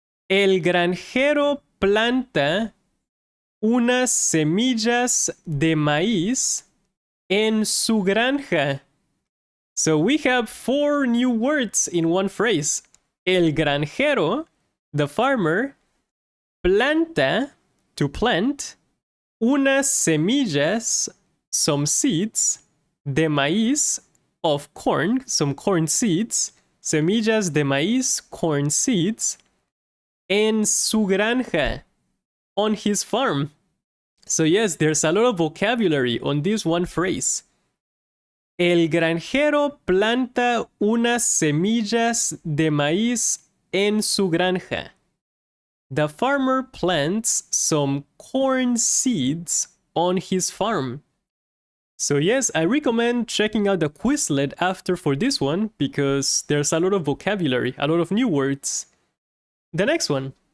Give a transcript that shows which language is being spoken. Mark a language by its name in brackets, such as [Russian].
[Spanish] El granjero planta unas semillas de maíz en su granja. [English] So we have 4 new words in one phrase. [Spanish] El granjero, [English] the farmer, [Spanish] planta, [English] to plant, [Spanish] unas semillas, [English] some seeds, [Spanish] de maíz, [English] of corn, some corn seeds, [Spanish] semillas de maíz, [English] corn seeds, [Spanish] en su granja, [English] on his farm. So yes, there's a lot of vocabulary on this one phrase. [Spanish] El granjero planta unas semillas de maíz en su granja. [English] The farmer plants some corn seeds on his farm. So yes, I recommend checking out the Quizlet after for this one because there's a lot of vocabulary, a lot of new words. The next one.